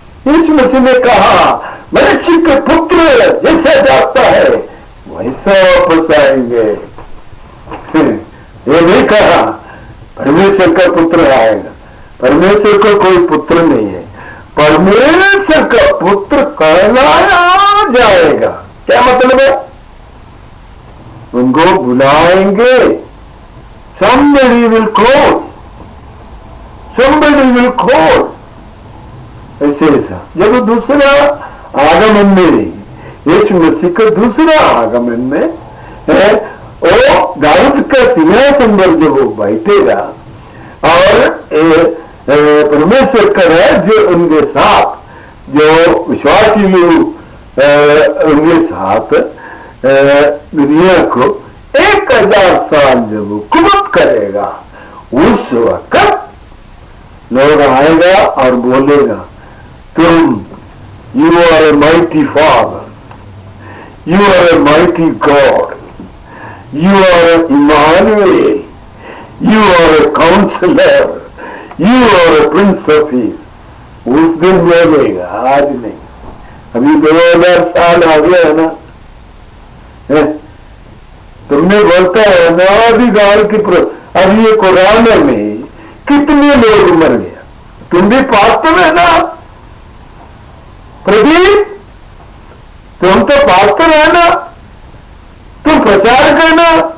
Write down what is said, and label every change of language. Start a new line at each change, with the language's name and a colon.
Hindi: यीशु मसीह ने कहा मनुष्य के पुत्र जैसा जाता है वैसा वापस आएंगे। ये नहीं कहा परमेश्वर का पुत्र आएगा। परमेश्वर का कोई पुत्र नहीं है, परमेश्वर का पुत्र कहलाया जाएगा। क्या मतलब है? उनको बुलाएंगे,
English: somebody will call, somebody will call,
Hindi: ऐसा। जब दूसरा आगमन में, यीशु मसीह का दूसरा आगमन में है, वो दाऊद का सिंहासन पर जब वो बैठेगा और परमेश्वर का राज्य उनके साथ, जो विश्वासी लोग उनके साथ दुनिया को 1000 साल जब वो हुकूमत करेगा, उस वक्त लोग आएगा और बोलेगा तुम
English: You are a mighty Father. You are a mighty God. You are Emmanuel. You are a Counselor. You are a Prince of Peace.
Hindi: उस दिन बोलेगा, आज नहीं। अभी 2000 साल आ गया है ना, तुमने बोलता है नवाधिकार की अभी ये कुरान में कितने लोग मर गया, तुम भी पाते में ना प्रदीप, तुम तो पास्टर है ना, तुम प्रचार करना।